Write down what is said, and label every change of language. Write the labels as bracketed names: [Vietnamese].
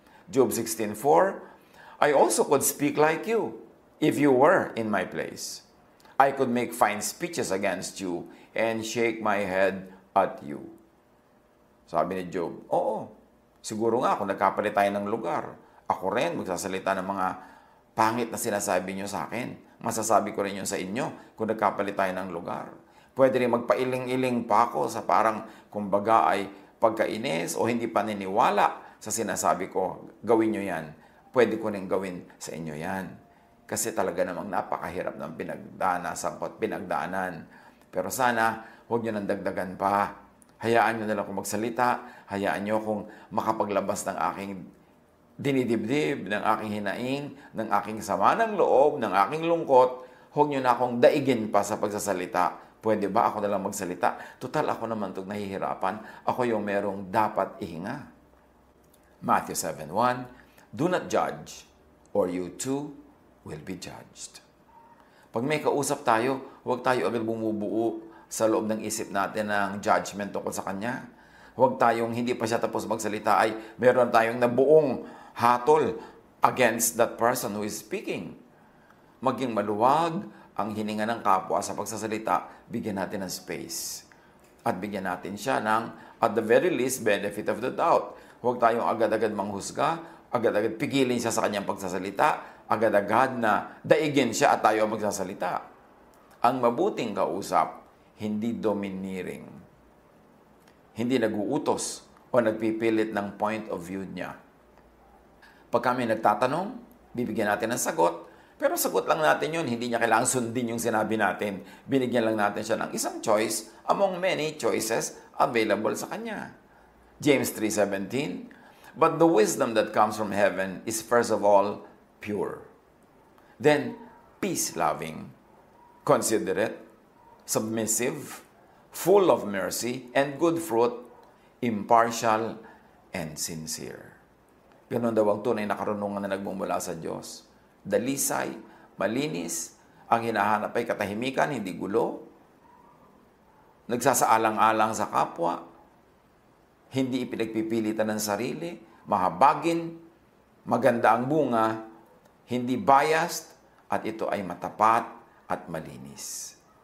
[English] Job 16:4, I also could speak like you if you were in my place. I could make fine speeches against you and shake my head at you. [Filipino] Sabi ni Job, oo, siguro nga kung nagkapalit tayo ng lugar, ako rin magsasalita ng mga pangit na sinasabi niyo sa akin. Masasabi ko rin yun sa inyo kung nagkapalit tayo ng lugar. Pwede rin magpailing-iling pa ako sa parang kumbaga ay pagkainis o hindi paniniwala sa sinasabi ko, gawin nyo yan. Pwede ko rin gawin sa inyo yan. Kasi talaga namang napakahirap ng pinagdanasan ko at pinagdaanan. Pero sana, huwag nyo nang dagdagan pa. Hayaan nyo nalang kung magsalita. Hayaan nyo kung makapaglabas ng aking dinidibdib, ng aking hinaing, ng aking sama ng loob, ng aking lungkot. Huwag nyo na akong daigin pa sa pagsasalita. Pwede ba ako nalang magsalita? Total, ako naman itong nahihirapan. Ako yung merong dapat ihinga. [English] Matthew 7:1, do not judge or you too will be judged. [Filipino] Pag may kausap tayo, huwag tayo agad bumubuo sa loob ng isip natin ng judgment tungkol sa kanya. Huwag tayong hindi pa siya tapos magsalita ay meron tayong nabuong hatol [English] against that person who is speaking. [Filipino] Maging maluwag ang hininga ng kapwa sa pagsasalita, bigyan natin ng space. At bigyan natin siya ng, [English] at the very least, benefit of the doubt. [Filipino] Huwag tayong agad-agad manghusga, agad-agad pigilin siya sa kanyang pagsasalita, agad-agad na daigin siya at tayo ang magsasalita. Ang mabuting kausap, hindi domineering. Hindi naguutos o nagpipilit ng [English] point of view [Filipino] niya. Pag kami nagtatanong, bibigyan natin ng sagot, pero sagot lang natin yun, hindi niya kailangang sundin yung sinabi natin. Binigyan lang natin siya ng isang [English] choice among many choices available [Filipino] sa kanya. [English] James 3:17, but the wisdom that comes from heaven is first of all pure, then peace-loving, considerate, submissive, full of mercy and good fruit, impartial and sincere. [Filipino] Ganun daw ang tunay na karunungan na nagmumula sa Diyos. Dalisay, malinis, ang hinahanap ay katahimikan, hindi gulo, nagsasaalang-alang sa kapwa, hindi ipinagpipilitan ng sarili, mahabagin, maganda ang bunga, hindi biased, at ito ay matapat at malinis.